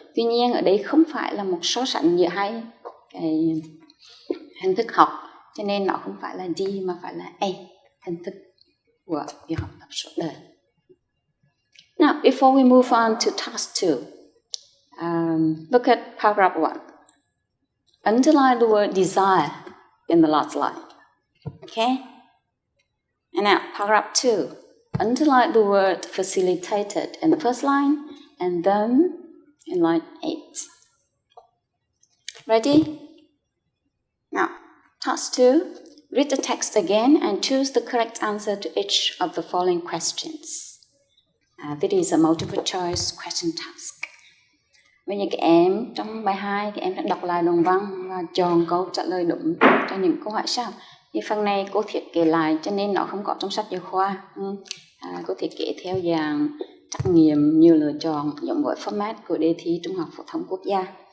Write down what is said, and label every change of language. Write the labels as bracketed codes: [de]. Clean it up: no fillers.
[vi] Tuy nhiên ở đây không phải là một so sánh giữa hai cái hình thức học, cho nên nó không phải là D mà phải là A, hình thức của việc học tập suốt đời. [en] Now, before we move on to task 2, look at paragraph 1. Underline the word desire in the last line. Okay? And now, paragraph 2. Underline the word facilitated in the first line and then in line 8. Ready? Now, task 2. Read the text again and choose the correct answer to each of the following questions. This is a multiple choice question task. [vi] Bây giờ các em trong bài 2 các em sẽ đọc lại đoạn văn và chọn câu trả lời đúng cho những câu hỏi sau. Thì phần này cô thiết kế lại cho nên nó không có trong sách giáo khoa. Cô thiết kế theo dạng trắc nghiệm nhiều lựa chọn giống với format của đề thi Trung học phổ thông quốc gia.